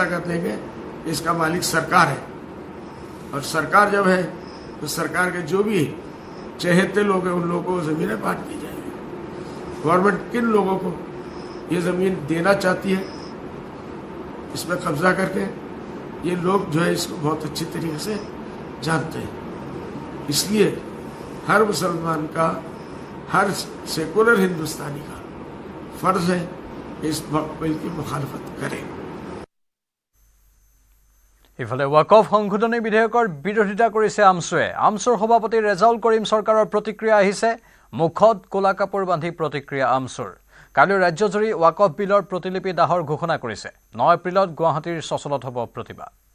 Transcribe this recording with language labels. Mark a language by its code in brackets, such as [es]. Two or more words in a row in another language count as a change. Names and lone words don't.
[hi] कर देंगे कि इसका मालिक सरकार है और सरकार जब है तो सरकार के जो भी चहेते लोग हैं उन लोगों को जमीनें बांट दी जाएंगी गवर्नमेंट किन लोगों को ये जमीन देना चाहती है इसमें कब्जा करके ये लोग जो है इसको बहुत अच्छी तरीके से जानते हैं इसलिए हर मुसलमान का हर सेकुलर हिंदुस्तानी का फर्ज है कि इस वक्फ बिल की मुखालफत करें [as] ইফালে ওয়াকফ সংশোধনী বিধেয়কৰ বিৰোধিতা কৰিছে আমছুৱে আমছুৰ সভাপতি ৰেজাউল কৰিম চৰকাৰৰ প্ৰতিক্ৰিয়া আহিছে মুখত কোলা কাপোৰ বান্ধি প্ৰতিক্ৰিয়া আমছুৰ কালি ৰাজ্যজুৰি ওয়াকফ বিলৰ প্ৰতিলিপি দাহৰ ঘোষণা কৰিছে 9 এপ্ৰিলত গুৱাহাটীৰ সচলত হ'ব প্ৰতিবাদ